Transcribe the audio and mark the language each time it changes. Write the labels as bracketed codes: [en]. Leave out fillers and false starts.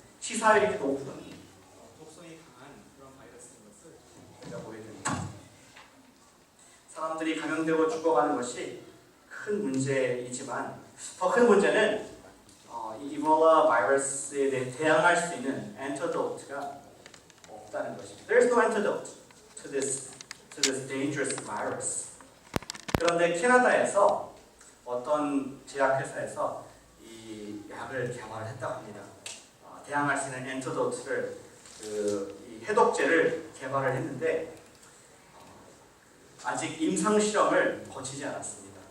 [ko] 치사율이 높은 독성이 강한 그런 바이러스인 것을 우리가 보게 됩니다. 사람들이 감염되고 죽어가는 것이 큰 문제이지만 더 큰 문제는 이 이볼라 바이러스에 대해 대항할 수 있는 antidote가 없다는 것입니다. [en] There is no antidote to this dangerous virus. [ko] 그런데 캐나다에서 어떤 제약회사에서 이 약을 개발했다고 합니다. 대항할 수 있는 antidote를 이 해독제를 개발을 했는데 아직 임상 실험을 거치지 않았습니다.